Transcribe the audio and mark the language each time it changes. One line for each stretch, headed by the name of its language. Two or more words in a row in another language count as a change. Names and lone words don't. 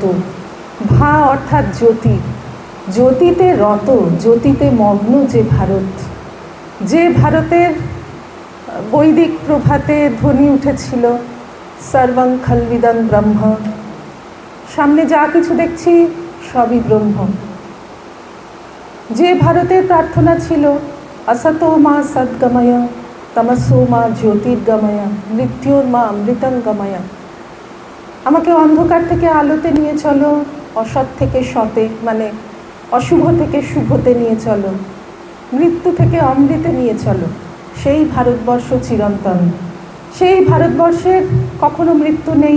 Bangla: ভা অর্থাৎ জ্যোতি, জ্যোতিতে রত, জ্যোতিতে মগ্ন যে ভারত, যে ভারতের বৈদিক প্রভাতে ধ্বনি উঠেছিল
Sanskrit: সর্বং খলবিদং ব্রহ্ম,
Bangla: সামনে যা কিছু দেখছি সবই ব্রহ্ম। যে ভারতের প্রার্থনা ছিল
Sanskrit: असतो मा सद्गमय तमसो मा ज्योतिर्गमय मृत्योर मा अमृतंगमय,
Bangla: আমাকে অন্ধকার থেকে আলোতে নিয়ে চলো, অসৎ থেকে সতে মানে অশুভ থেকে শুভতে নিয়ে চলো, মৃত্যু থেকে অমৃতে নিয়ে চলো। সেই ভারতবর্ষ চিরন্তন, সেই ভারতবর্ষের কখনো মৃত্যু নেই।